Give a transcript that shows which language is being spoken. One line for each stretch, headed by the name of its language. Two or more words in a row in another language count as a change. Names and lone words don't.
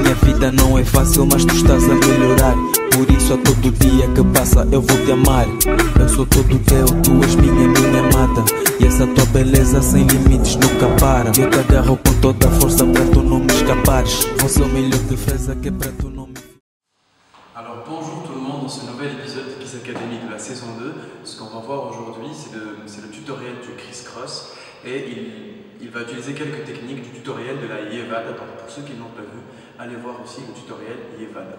Portuguese: Minha vida não é fácil, mas tu estás a melhorar. Por isso a todo dia que passa eu vou te amar. Eu sou todo teu, tu és minha amada. E essa tua beleza sem limites nunca para. Eu te agarro com toda a força para tu não me escapares. Vou ser o melhor defesa que é para tu não me...
French: Alors bonjour tout le monde dans ce nouvel épisode de Kiss Academy de la saison 2. Ce qu'on va voir aujourd'hui c'est le tutoriel du criss-cross et il va utiliser quelques techniques du tutoriel de la Yevad. Donc pour ceux qui ne l'ont pas vu, allez voir aussi le tutoriel Yevad.